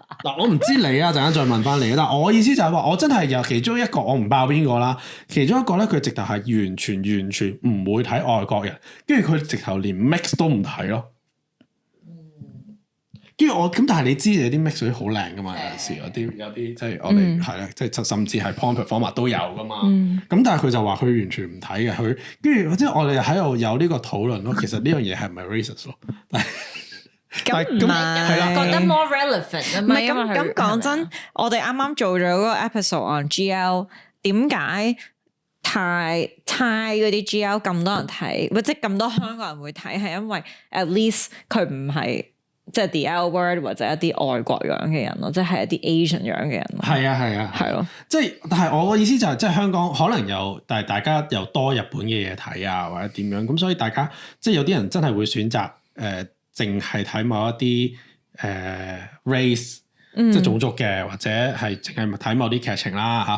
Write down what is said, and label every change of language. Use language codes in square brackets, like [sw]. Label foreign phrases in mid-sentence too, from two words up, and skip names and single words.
[yue] 嗱，我唔知你啊，陣間再問翻你。但係我意思就係話，我真係有其中一個，我唔爆邊個啦。其中一個咧，佢直頭係完全唔會睇外國人，跟住佢直頭連 mix 都唔睇咯。跟住我咁，但係你知有啲 mix 水好靚噶嘛？有陣時有啲即係我哋係啦，即係甚至係 [en] porn performer [yue] 都有噶嘛。咁但係佢就話佢完全唔睇嘅，佢跟住即係我哋喺度有呢個討論咯。其實呢樣嘢係唔係 racist 咯？咁唔係覺得 [en] more relevant [yue] 唔係咁講真，我哋啱啱做咗嗰個 [en] episode on GL， [yue] 點解泰嗰啲 GL 咁多人睇，或者咁多香港人會睇，係因為 [en] at least [yue] 佢唔係即係 [en] the L word [yue] 或者一啲外國樣嘅人咯，即係一啲 Asian 樣嘅人咯。係啊，係咯。即係，但係我個意思就係，即係香港可能但係大家又多日本嘅嘢睇啊，或者點樣咁，所以大家即係有啲人真係會選擇淨係睇某一啲race，即係種族嘅，或者係淨係睇某啲劇情啦嚇。